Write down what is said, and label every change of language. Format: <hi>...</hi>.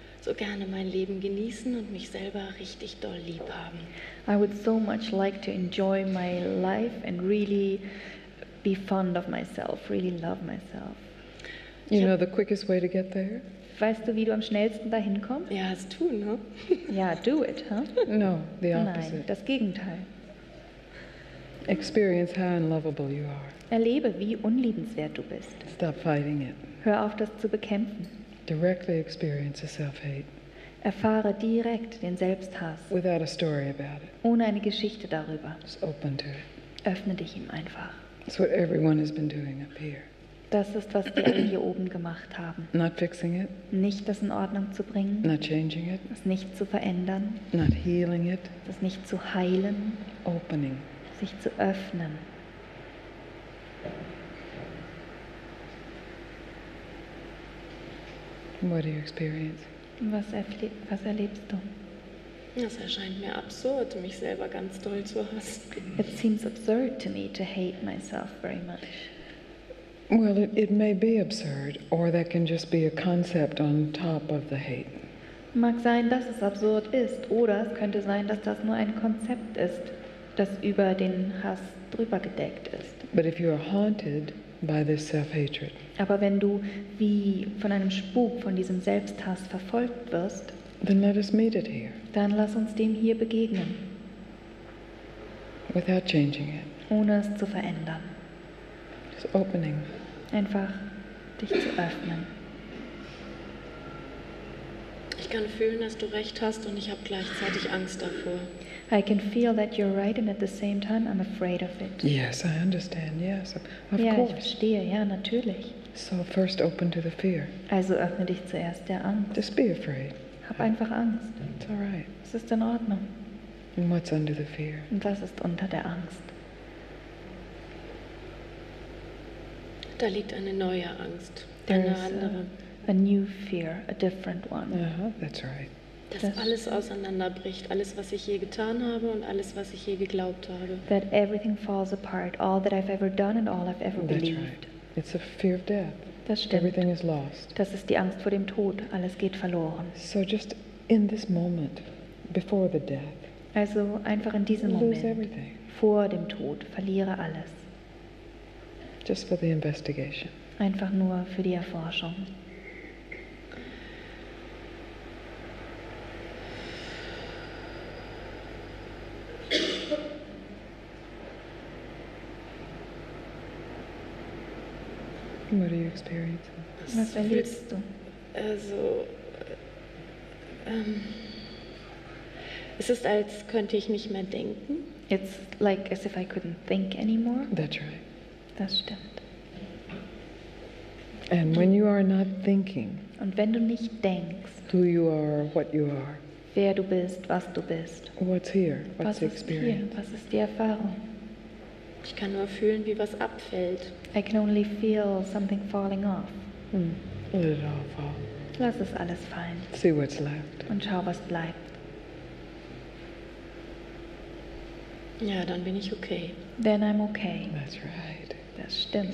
<de>so gerne mein Leben genießen und mich selber richtig doll lieb haben.</de> <en>I would so much like to enjoy my life and really be fond of myself, really love myself. You know the quickest way to get there?</en> <de>Weißt du, wie du am schnellsten dahin kommst? Ja, es tun, ne?</de> <en>Ja, do it, huh? No, the</en> <de>Nein,</de> <en>opposite.</en> <de>das Gegenteil.</de> <en>Experience how unlovable you are.</en> <de>Erlebe, wie unliebenswert du bist.</de> <en>Stop fighting it.</en> <de>Hör auf, das zu bekämpfen.</de> <en>Directly experience a self-hate</en> <de>Erfahre direkt den Selbsthass,</de> <en>without a story about it.</en> <de>ohne eine Geschichte darüber.</de> <en>Just open to it.</en> <de>Öffne dich ihm einfach.</de> <en>That's what everyone has been doing up here.</en> <de>Das ist, was die alle hier oben gemacht haben.</de> <en>Not fixing it,</en> <de>Nicht das in Ordnung zu bringen,</de> <en>not changing it,</en> <de>das nicht zu verändern,</de> <en>not healing it,</en> <de>das nicht zu heilen,</de> <en>opening.</en> <de>sich zu öffnen.</de> <en>What do you experience?</en> <de>Was erlebst du? Das erscheint mir absurd, mich selber ganz doll zu hassen.</de> <en>It seems absurd to me to hate myself very much. Well, it may be absurd, or that can just be a concept on top of the hate.</en> <de>Mag sein, dass es absurd ist, oder es könnte sein, dass das nur ein Konzept ist, das über den Hass drüber gedeckt ist.</de> <en>But if you are haunted by this self-hatred,</en> <de>Aber wenn du wie von einem Spuk, von diesem Selbsthass verfolgt wirst,</de> <en>then let us meet it here,</en> <de>dann lass uns dem hier begegnen,</de> <en>without changing it.</en> <de>ohne es zu verändern.</de> <en>Just opening.</en> <de>Einfach dich zu öffnen. Ich kann fühlen, dass du recht hast und ich habe gleichzeitig Angst davor.</de> <en>I can feel that you're right and at the same time I'm afraid of it. Yes, I understand. Yes, of</en> <de>Ja, ich</de> <en>course.</en> <de>verstehe, ja, natürlich.</de> <en>So first open to the fear.</en> <de>Also öffne dich zuerst der Angst.</de> <en>Just be afraid.</en> <de>Hab einfach Angst.</de> <en>It's all right.</en> <de>Es ist in Ordnung.</de> <en>And what's under the fear?</en> <de>Und was ist unter der Angst? Da liegt eine neue Angst,</de> <en>There</en> <de>eine</de> <en>is</en> <de>andere.</de> <en>a new fear, a different one. That's right.</en> <de>Dass das- alles auseinanderbricht, alles, was ich je getan habe und alles, was ich je geglaubt habe.</de> <en>That everything falls apart, all that I've ever done and all I've ever That's believed. right. It's a fear of death.</en> <de>Das stimmt.</de> <en>Everything is lost.</en> <de>Das ist die Angst vor dem Tod. Alles geht verloren.</de> <en>So just in this moment, before the death,</en> <de>Also einfach in diesem</de> <en>lose</en> <de>Moment,</de> <en>everything.</en> <de>vor dem Tod, verliere alles.</de> <en>Just for the investigation.</en> <de>Einfach nur für die Erforschung.</de> <en>What are you experiencing?</en> <de>Was erlebst du? Also, es ist, als könnte ich nicht mehr denken.</de> <en>It's like as if I couldn't think anymore. That's right.</en> <de>Das stimmt.</de> <en>And when you are not thinking</en> <de>Und wenn du nicht denkst,</de> <en>who you are, what you are,</en> <de>wer du bist, was du bist,</de> <en>what's here, what's the</en> <de>ist hier,</de> <en>experience?</en> <de>was ist die Erfahrung? Ich kann nur fühlen, wie was abfällt.</de> <en>I can only feel something falling off. Let it all fall.</en> <de>Lass es alles fallen</de> <en>See what's left.</en> <de>und schau, was bleibt. Ja, dann bin ich okay.</de> <en>Then I'm okay. That's right.</en> <de>Das stimmt.</de>